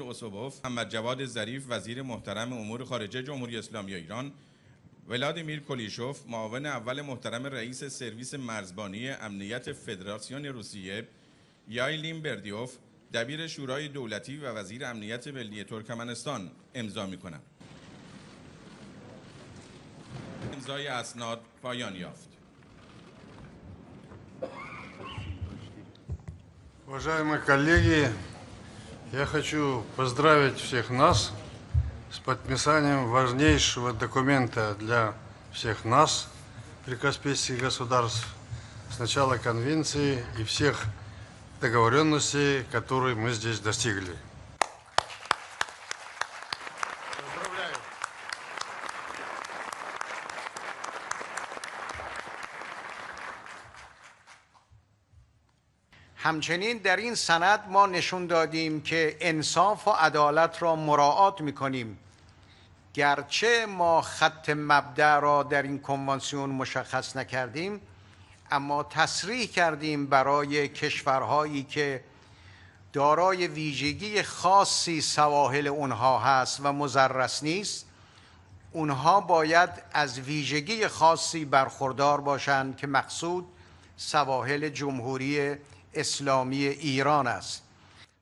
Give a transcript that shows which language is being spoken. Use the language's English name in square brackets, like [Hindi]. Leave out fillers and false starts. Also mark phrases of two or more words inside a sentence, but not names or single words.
[Persian] اوسوبوف، محمد جواد ظریف وزیر محترم امور خارجه جمهوری اسلامی ایران، ولادیمیر کولیشوف معاون اول محترم رئیس سرویس مرزبانی امنیت فدراسیون روسیه، یایلین بردیوف دبیر شورای دولتی و وزیر امنیت ملی ترکمنستان امضا می‌کنند. امضای اسناد پایان یافت. [Russian] Уважаемые коллеги, я хочу поздравить всех нас с подписанием важнейшего документа для всех нас, прикаспийских государств, с начала конвенции и всех договоренностей, которые мы здесь достигли. Поздравляю. [Persian] همچنین در این سند ما نشون دادیم که انصاف و عدالت را مراعات می‌کنیم. گرچه ما خط مبدأ را در این کنوانسیون مشخص نکردیم، اما تصریح کردیم برای کشورهایی که دارای ویژگی خاصی سواحل اونها هست و مضرس نیست، اونها باید از ویژگی خاصی برخوردار باشند که مقصود سواحل جمهوری اسلامی ایران است.